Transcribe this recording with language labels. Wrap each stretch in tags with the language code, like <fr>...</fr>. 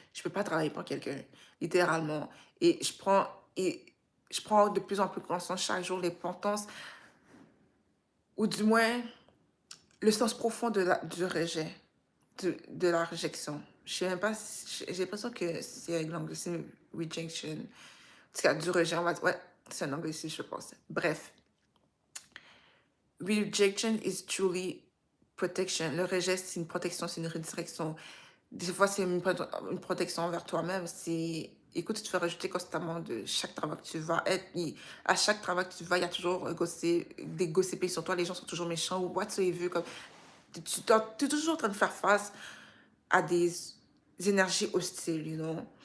<fr>Je peux pas travailler pour quelqu'un, littéralement. Et je prends de plus en plus conscience chaque jour l'importance, ou du moins le sens profond du rejet, de la réjection. Je sais même pas, j'ai l'impression que c'est avec l'anglicisme rejection. En tout cas, du rejet, on va dire, ouais, c'est un anglicisme, je pense. Bref.</fr> <en>Rejection is truly protection.</en> <fr>Le rejet, c'est une protection, c'est une redirection. Des fois, c'est une protection envers toi-même. C'est, écoute, tu te fais rejeter constamment de chaque travail que tu vas être. À chaque travail que tu vas, il y a toujours des gossipés sur toi. Les gens sont toujours méchants ou whatsoever. Comme, tu es toujours en train de faire face à des énergies hostiles,</fr> <en>you know.</en>